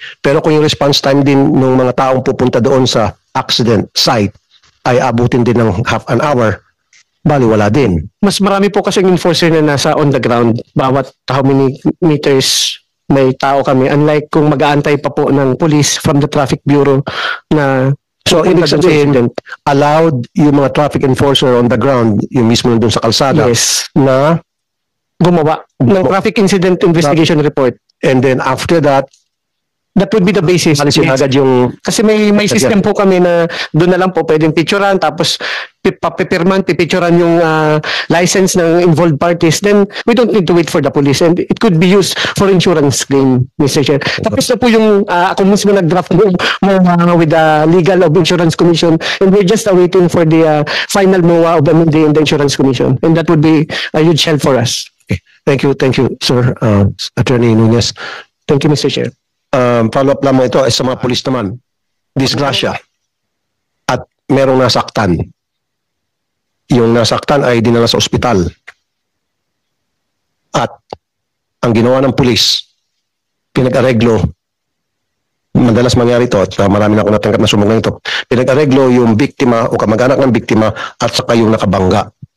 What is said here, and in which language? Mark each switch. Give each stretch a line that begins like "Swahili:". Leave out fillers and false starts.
Filipino: Pero kung yung response time din ng mga taong pupunta doon sa accident site ay abutin din ng
English: half an hour,
Filipino: bali wala din. Mas marami po kasi enforcer na nasa on the ground. Bawat
English: how many meters
Filipino: may tao kami. Unlike kung mag-aantay pa po ng police from the traffic bureau na So, ibig sabihin, allowed yung mga
English: traffic enforcer on the ground,
Filipino: yung mismo doon sa kalsada,
English: yes,
Filipino: na
English: gumawa ng traffic incident investigation report. And then after that, that would be the basis.
Filipino: alisin agad yung... Kasi may system po kami na doon na lang po pwedeng picturean, tapos papipirman, pipicturean yung license ng involved parties.
English: Then we don't need to wait for the police, and it could be used for insurance claim, Mr. Chair.
Filipino: Tapos na po yung ako mismo nag-draft mo
English: with the legal of Insurance Commission, and we're just awaiting for the final MOA of MMDA and the Insurance Commission, and that would be a huge help for us. Okay. Thank you, sir, Attorney Nunez. Thank you, Mr. Chair.
Filipino: Follow-up lang mo ito ay sa mga pulis naman. Disgrasya. At merong nasaktan. Yung nasaktan ay dinala sa ospital. At ang ginawa ng pulis, pinag-areglo, madalas mangyari ito at marami na ako natanggap na sumugang ito, pinag-areglo yung biktima o kamag-anak ng biktima at saka yung nakabangga.